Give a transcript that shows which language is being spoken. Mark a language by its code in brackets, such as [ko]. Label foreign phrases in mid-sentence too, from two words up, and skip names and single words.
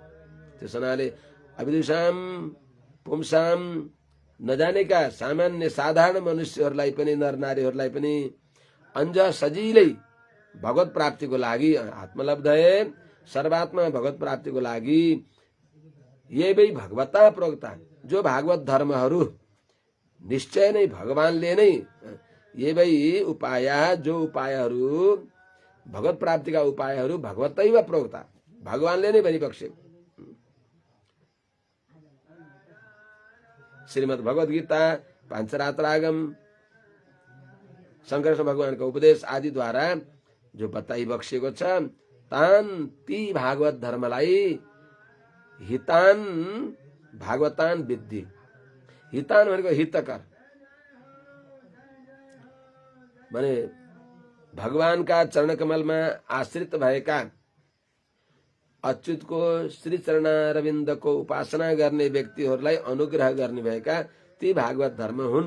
[ne] त्यस हुनाले [sa] अविदुषाम पुंसाम [ne] नजानेका सामान्य साधारण मनुष्यहरूलाई पनि नरनारीहरूलाई पनि अंज सजिलै भगवत प्राप्तिको लागि आत्मलब्धये सर्वात्मा भगवत प्राप्तिको लागि [sa] ये वै भगवता प्रोक्ता [ne] जो भागवत धर्महरू निश्चय नै भगवानले नै [sa] ये वै [ne] उपाय जो उपायहरू भगवत प्राप्तिका उपायहरू [sa] भगवतैव प्रोक्ता [ne] भगवानले नै भनिबक्से। श्रीमद् भगवत गीता पाञ्चरात्रागम शंकर भगवानको उपदेश आदि द्वारा जो बताइबक्सेको छ तान ती भागवत धर्मलाई [sa] हितान भागवतान विद्धि। [ne] हितान भनेको हितकर माने भगवानका चरण कमलमा आश्रित भएका अच्युतको श्री चरणारविन्दको उपासना गर्ने व्यक्तिहरूलाई अनुग्रह गर्ने भएका ती भागवत धर्म हुन्।